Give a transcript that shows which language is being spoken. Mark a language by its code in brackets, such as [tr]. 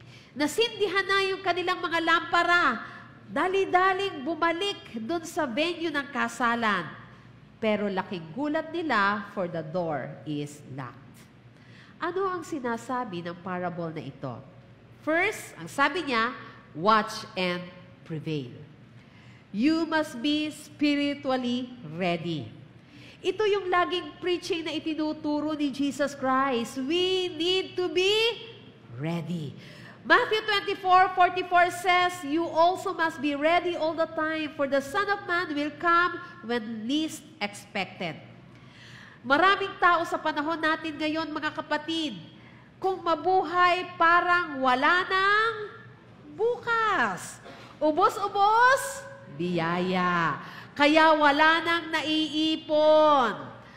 [tl] Nasindihan na yung kanilang mga lampara. Dali-daling bumalik dun sa venue ng kasalan. Pero laking gulat nila [en] for the door is locked. [tl] Ano ang sinasabi ng parable na ito? [en] First, [tl] ang sabi niya, [en] watch and prevail. You must be spiritually ready. [tl] Ito yung laging preaching na itinuturo ni Jesus Christ. [en] We need to be ready. Matthew 24:44 says, you also must be ready all the time, for the Son of Man will come when least expected. [tl] Maraming tao sa panahon natin ngayon, mga kapatid, kung mabuhay parang wala nang bukas. Ubos-ubos, biyaya. Kaya wala nang naiipon.